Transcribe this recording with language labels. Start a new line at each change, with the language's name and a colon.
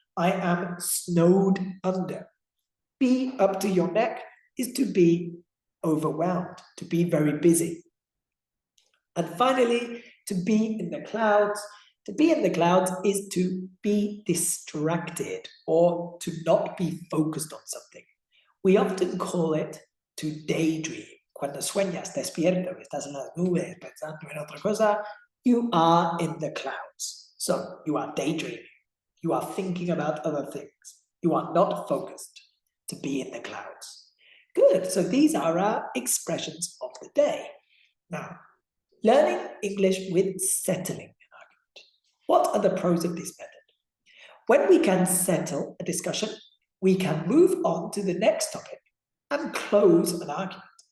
English: I am snowed under. Be up to your neck is to be overwhelmed, to be very busy. And finally, to be in the clouds. To be in the clouds is to be distracted or to not be focused on something. We often call it to daydream.
Spanish: Cuando sueñas, despierto, estás en las nubes, pensando en otra cosa,
English: you are in the clouds. So you are daydreaming. You are thinking about other things. You are not focused. To be in the clouds. Good. So these are our expressions of the day. Now, learning English with settling an argument. What are the pros of this method? When we can settle a discussion, we can move on to the next topic and close an argument.